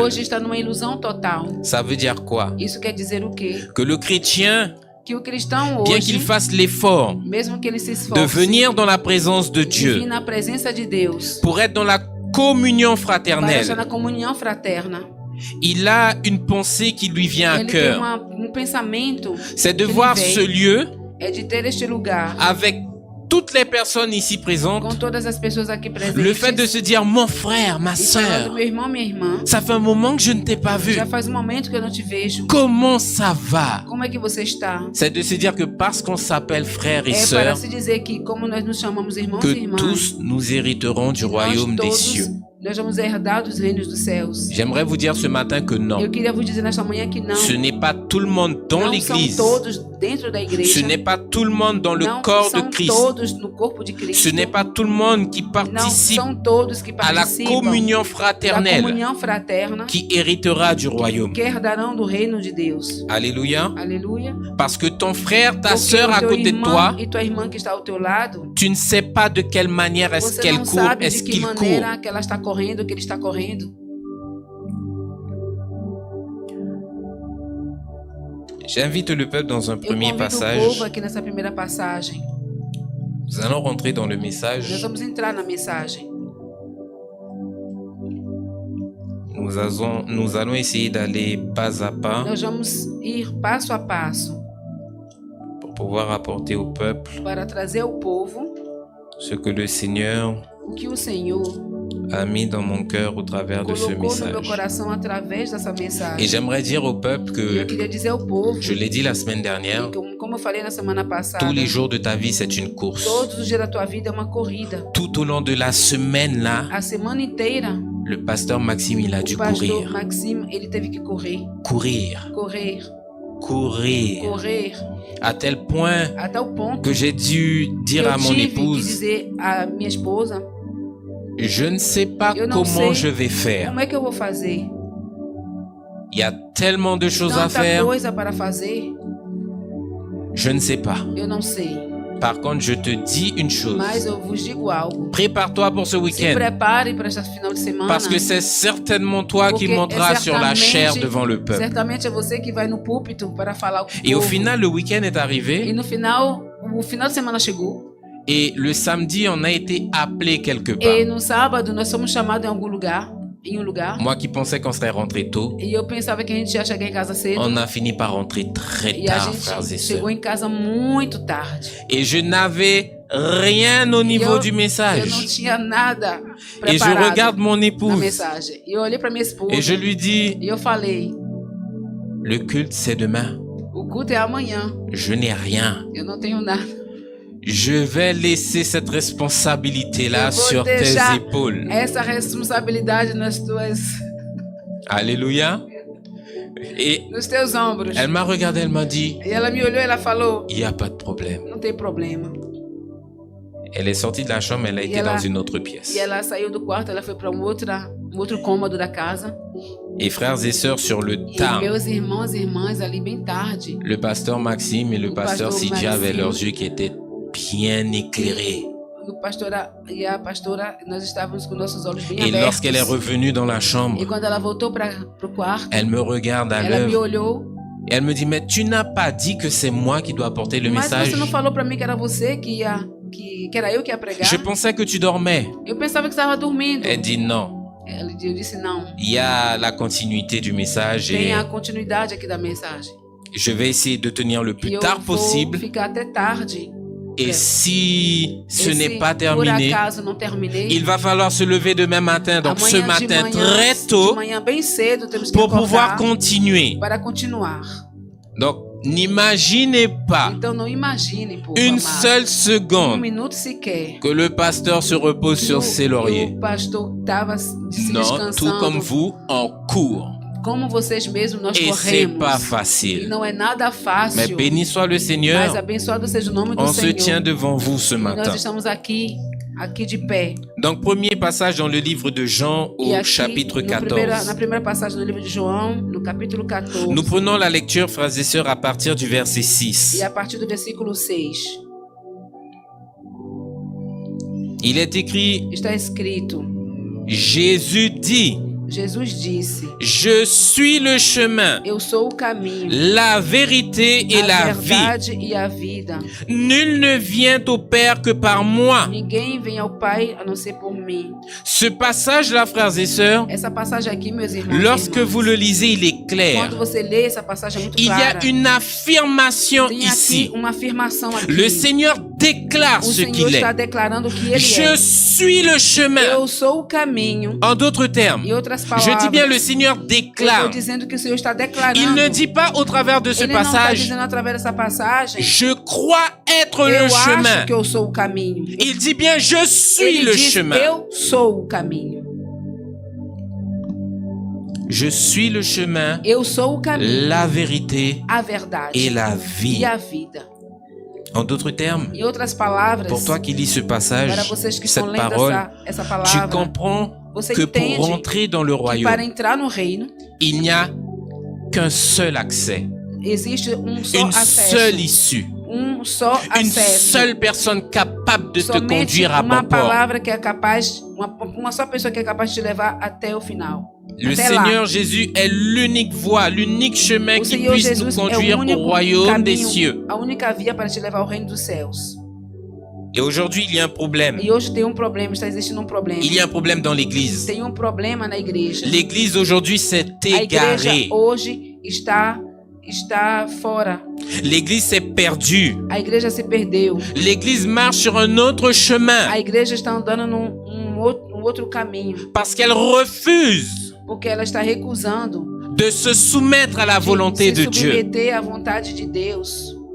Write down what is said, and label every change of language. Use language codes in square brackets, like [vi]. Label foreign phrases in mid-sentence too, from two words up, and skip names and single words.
[pt] Hoje está numa ilusão total. [fr] Ça veut dire quoi? [pt] Isso quer dizer o quê? [fr] Que le chrétien, [pt] Que o cristão [fr] bien [pt] hoje, [fr] qu'il fasse l'effort [pt] mesmo que ele se [fr] de [pt] esforce [fr] venir dans la présence de [pt] de vir [fr] Dieu, [pt] na presença de Deus, [fr] pour être dans la communion [pt] para estar [fr] fraternelle, [pt] na comunhão fraterna, [fr] il a une pensée qui lui vient à [pt] ele tem [fr] cœur. [pt] pensamento [fr] C'est de [pt] que lhe [fr] voir [pt] vem, [fr] ce lieu [pt] é de ter este lugar [fr] avec toutes les personnes ici [pt] com [fr] présentes. [pt] todas as pessoas aqui presentes. [fr] Le fait de se dire, mon frère, ma [pt] E falando, [fr] soeur, [pt] meu irmão, minha irmã, [fr] ça fait un moment que je ne t'ai pas vu. [pt] já faz um momento que eu não te vejo. [fr] Comment ça va? [pt] Como é que você está? [fr] C'est de se dire que parce qu'on s'appelle frères et [pt] É para [fr] sœurs, [pt] se dizer que, como nós nos chamamos irmãos e [fr] que [pt] irmãs, [fr] tous nous hériterons du [pt] nós [fr] royaume des [pt] todos, [fr] cieux. [pt] nós vamos herdar dos reinos dos céus. [fr] J'aimerais vous dire ce matin que non. [pt] Eu queria vos dizer nesta manhã que não. [fr] Ce n'est pas tout le monde dans [pt] Não [fr] l'église. [pt] são todos dentro da igreja. [fr] Ce n'est pas tout le monde dans le [pt] Não [fr] corps de [pt] são [fr] Christ. [pt] todos no corpo de Cristo. [fr] Ce n'est pas tout le monde qui [pt] Não [fr] participe [pt] são todos que [fr] à la [pt] participam [fr] communion [pt] da [fr] fraternelle [pt] comunhão fraterna [fr] qui héritera du royaume. [pt] que herdarão do reino de Deus. [fr] Alléluia. [pt] Aleluia. [fr] Parce que ton frère, ta [pt] Porque [fr] sœur [pt] o [fr] à [pt] teu [fr] côté de [pt] irmão [fr] toi, [pt] e tua irmã que está ao teu lado, [fr] tu ne sais pas de quelle manière est-ce [pt] você [fr] qu'elle [pt] não [fr] court, [pt] sabe [fr] est-ce [pt] de que [fr] qu'il court. [pt] maneira que ela está correndo, que ele está correndo. [fr] J'invite le peuple dans un [pt] Eu [fr] premier [pt] convido o [fr] passage. [pt] povo aqui nessa primeira passagem. [fr] Nous allons rentrer dans le [pt] Nós [fr] message. [pt] vamos entrar na mensagem. [fr] Nous allons essayer d'aller pas à pas [pt] Nós vamos ir passo a passo [fr] pour pouvoir apporter au peuple [pt] para trazer ao povo [fr] ce que le Seigneur [pt] o que o Senhor [fr] a mis dans mon cœur au travers de ce [pt] colocou no meu [fr] message. [pt] coração através dessa [fr] Et [pt] mensagem. [fr] j'aimerais dire au peuple [pt] E eu [fr] que, [pt] queria dizer ao povo, [fr] je l'ai dit la semaine dernière, [pt] como eu falei na semana passada, [fr] tous les jours de ta vie, c'est une course. [pt] todos os dias da tua vida é uma corrida. [fr] Tout au long de la semaine, là, [pt] A semana inteira, [fr] le pasteur Maxime, il a dû [pt] o pastor [fr] courir. [pt] Maxime, ele teve que correr, [fr] Courir. [pt] correr, [fr] Courir. [pt] correr, [fr] À tel point [pt] até o ponto [fr] que j'ai dû [pt] que [fr] dire [pt] eu [fr] à mon [pt] tive que [fr] épouse, [pt] dizer à minha esposa, [fr] je ne sais pas [pt] eu não [fr] comment [pt] sei [fr] je vais faire. [pt] como é que eu vou fazer. [fr] Il y a tellement de choses à [pt] Tanta [fr] faire, [pt] coisa para fazer, [fr] je ne sais pas. [pt] eu não sei. [fr] Par contre, je te dis une chose. [pt] Mas eu vos digo algo. [fr] Prépare-toi pour ce [pt] Se [fr] week-end. [pt] prepare para este final de semana. [fr] Parce que c'est certainement toi qui [pt] Porque [fr] monteras [pt] é [fr] sur la chair [pt] certamente- [fr] devant le peuple. [pt] Certamente é você que vai no púlpito para falar com o [fr] Et au [pt] povo. [fr] final, le week-end est [pt] E [fr] arrivé. [pt] no final, o final de semana chegou. [fr] Et le samedi, on a été appelé quelque [pt] E [fr] part. [pt] no sábado nós fomos chamados em algum lugar, [fr] Moi qui pensais qu'on serait rentré tôt, [pt] E eu pensava que a gente ia chegar em casa cedo. [fr] on a fini par rentrer très [pt] E a [fr] tard, frères et [pt] gente chegou [fr] sœurs. [pt] em casa muito tarde. [fr] Et je n'avais rien au niveau [pt] eu, [fr] du [pt] eu não [fr] message. [pt] tinha nada [fr] Et je [pt] preparado [fr] regarde mon [pt] na [fr] épouse [pt] mensagem. E eu olhei para minha esposa [fr] et je lui dis, [pt] e eu falei, [fr] le culte c'est demain. [pt] o culto é amanhã. [fr] Je n'ai rien. [pt] Eu não tenho nada. [fr] Je vais laisser cette responsabilité-là [pt] Eu vou [fr] sur tes [pt] deixar [fr] épaules. [pt] essa responsabilidade nas tuas, [fr] Alléluia. Et [pt] nos teus ombros. [fr] elle m'a regardé, elle m'a dit, [pt] E ela me olhou e ela falou, [fr] il n'y a pas de problème. [pt] não tem problema. [fr] Elle est sortie de la chambre, elle a été [pt] ela- [fr] dans une autre pièce. [pt] E ela saiu do quarto, ela foi para um outro cômodo da casa. [fr] Et frères et sœurs, sur le [pt] E [fr] tas, [pt] meus irmãos e irmãs ali bem tarde. [fr] le pasteur Maxime et le Le pasteur pasteur Sidja avaient Maxime. leurs yeux qui étaient bien éclairés. [pt] O pastora e a pastora, nós estávamos com nossos olhos bem [fr] Et [pt] abertos. [fr] lorsqu'elle est revenue dans la [pt] E [fr] chambre, [pt] quando ela voltou para o quarto, [fr] elle me regarde à [pt] ela me [fr] l'œuvre [pt] olhou. [fr] et elle me dit, mais tu n'as pas dit que c'est moi qui dois apporter le [pt] Mas [fr] message. [pt] você não falou para mim que era você que ia, que era eu que ia pregar? [fr] Je pensais que tu dormais. [pt] Eu pensava que estava dormindo. [fr] Elle dit non. [pt] Eu disse não. [fr] Il y a la continuité du message [pt] Tem [fr] et [pt] a continuidade aqui da mensagem. [fr] je vais essayer de tenir le [pt] E [fr] plus [pt] eu [fr] tard [pt] vou [fr] possible. [pt] ficar até tarde. [fr] Et si ce [pt] E [fr] n'est [pt] se [fr] pas [pt] por [fr] terminé, [pt] acaso não terminei, [fr] il va falloir se lever demain matin, donc ce [pt] amanhã de [fr] matin [pt] manhã, [fr] très [pt] de [fr] tôt, [pt] manhã bem cedo temos que [fr] pour pouvoir [pt] acordar [fr] continuer. [pt] para continuar. [fr] Donc, n'imaginez pas [pt] Então não imagine, povo [fr] une [pt] amado, [fr] seule seconde [pt] minuto sequer [fr] que le pasteur se repose sur ses lauriers. [pt] o pastor estava se [fr] Non, tout [pt] descansando. [fr] comme vous, en cours. [pt] Como vocês mesmos, nós [fr] Et c'est [pt] corremos. [fr] pas [pt] E [fr] facile. [pt] não é nada fácil. [fr] Mais béni soit le [pt] Mas [fr] Seigneur. [pt] abençoado seja o nome do [fr] On se [pt] Senhor. [fr] tient devant vous ce [pt] E nós [fr] matin. [pt] estamos aqui de pé. [fr] Donc, premier passage dans le livre de Jean [pt] E [fr] au [pt] aqui, [fr] chapitre [pt] na [fr] 14. [pt] primeira passagem do livro de João, no capítulo 14. [fr] Nous prenons la lecture, frères et sœurs, à partir du verset 6. [pt] E a partir do versículo 6. [fr] Il est écrit, [pt] Está escrito: [fr] Jésus dit, [pt] Jesus disse: [fr] je suis le chemin, [pt] Eu sou o caminho, [fr] la vérité et [pt] a [fr] la vie. [pt] verdade e a vida. [fr] Nul ne vient au Père que par moi. [pt] Ninguém vem ao Pai a não ser por mim. [fr] Ce passage-là, frères et sœurs, [pt] Essa passagem aqui, meus irmãos, e [fr] lorsque [pt] irmãs, [fr] vous le lisez, il est clair. [pt] quando você lê essa passagem é muito [fr] Il y [pt] clara. [fr] a une affirmation [pt] Tem [fr] ici. [pt] aqui uma afirmação aqui. [fr] Le Seigneur déclare [pt] O [fr] ce [pt] Senhor [fr] qu'il [pt] está [fr] est. [pt] declarando que Ele [fr] Je [pt] é. [fr] suis le chemin. [pt] Eu sou o caminho. [fr] En d'autres termes, [pt] Em outras [fr] je [pt] palavras, [fr] dis bien le Seigneur [pt] eu estou [fr] déclare. [pt] dizendo que o Senhor está declarando. [fr] Il ne dit pas au travers de ce [pt] Ele não está [fr] passage, [pt] dizendo através dessa passagem. [fr] je crois être [pt] Eu [fr] le [pt] acho [fr] chemin. [pt] que eu sou o caminho. [fr] Il dit bien, je suis [pt] Ele [fr] le [pt] diz, [fr] chemin. [pt] eu sou o caminho. [fr] Je suis le chemin, [pt] Eu sou o caminho, [fr] la vérité [pt] a verdade [fr] et la [pt] e [fr] vie. [pt] a vida. [fr] En d'autres termes, [pt] Em outras palavras, [fr] pour toi qui lis ce passage, [pt] para vocês que estão [fr] cette [pt] lendo [fr] parole, [pt] essa [fr] tu [pt] palavra, [fr] comprends [pt] você [fr] que pour [pt] entende [fr] rentrer dans le [pt] que para [fr] royaume, [pt] entrar no reino [fr] il n'y a qu'un seul accès, [pt] existe só [fr] une [pt] acesso. [fr] seule issue, [pt] Só [fr] une [pt] acesso. [fr] seule personne capable de te [pt] Somente [fr] conduire à [pt] uma [fr] bon port. [pt] palavra que é capaz, uma só pessoa que é capaz de te levar até o final. [fr] Le [pt] Até [fr] Seigneur [pt] lá. [fr] Jésus est l'unique voie, l'unique chemin [pt] O [fr] qui [pt] Senhor [fr] puisse [pt] Jesus [fr] nous [pt] é o [fr] conduire au [pt] único [fr] royaume des [pt] caminho, [fr] cieux. [pt] a única via para te levar ao reino dos céus. [fr] Et aujourd'hui, il y a un problème. [pt] E hoje tem um problema, está existindo um problema. [fr] Il y a un problème dans l'Église. [pt] Tem um problema na igreja. [fr] L'Église aujourd'hui s'est [pt] A igreja [fr] égarée. [pt] hoje está fora. [fr] L'Église s'est perdue. [pt] A igreja se perdeu. [fr] L'Église marche sur un autre chemin [pt] A igreja está andando num outro caminho, [fr] parce qu'elle refuse [pt] porque ela está recusando [fr] de se soumettre à la volonté [pt] de [fr] de [pt] se [fr] Dieu. [pt] submeter à vontade de Deus.